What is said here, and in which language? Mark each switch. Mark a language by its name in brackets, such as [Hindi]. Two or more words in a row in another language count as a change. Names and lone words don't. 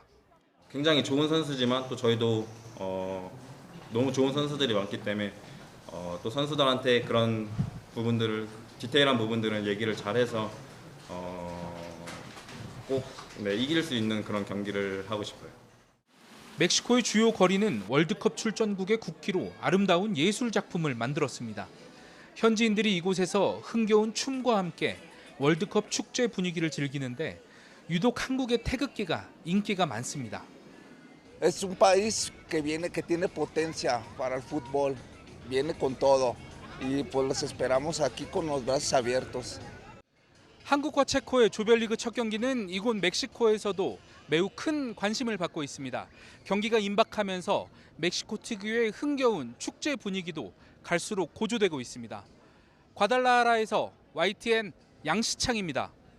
[Korean] 굉장히 좋은 선수지만 또 저희도 너무 좋은 선수들이 많기 때문에 또 선수들한테 그런 부분들을 디테일한 부분들은 얘기를 잘해서 꼭 이길 수 있는 그런 경기를 하고 싶어요. 멕시코의 주요 거리는 월드컵 출전국의 국기로 아름다운 예술 작품을 만들었습니다. 현지인들이 이곳에서 흥겨운 춤과 함께 월드컵 축제 분위기를 즐기는데 유독 한국의 태극기가 인기가 많습니다. [Spanish] Es un país que tiene potencia para el fútbol, viene con todo y pues los esperamos aquí con los brazos abiertos. [Korean] 한국과 체코의 조별리그 첫 경기는 이곳 멕시코에서도 매우 큰 관심을 받고 있습니다. 경기가 임박하면서 멕시코 특유의 흥겨운 축제 분위기도 갈수록 고조되고 있습니다. 과달라하라에서 YTN 양시창입니다.